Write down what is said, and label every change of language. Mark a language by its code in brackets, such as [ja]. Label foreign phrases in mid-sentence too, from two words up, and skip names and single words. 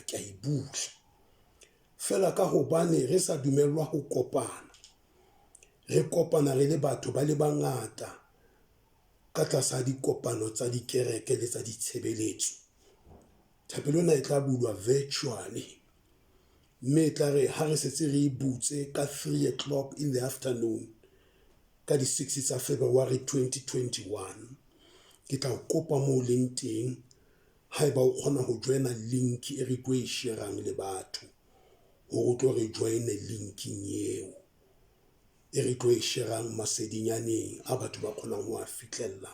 [st] Ke a e bula fela ka hobane re sa dumellwa ho kopana, re kopana re le batho ba le bangata ka tlasa dikopano tsa dikereke le tsa ditshebeletso. Thapelo ena e tla bulwa virtually, mme e tla re ha re setse re e butse ka 3 [en] o'clock in the afternoon, [st] ka di 6 tsa February 2021. Ke tla o kopa mo leng teng haeba o kgona ho joina link e re tlo e sharang le batho hore o tlo re joine linking eo e re tlo e sharang masedinyaneng a batho ba kgonang ho a fitlhella.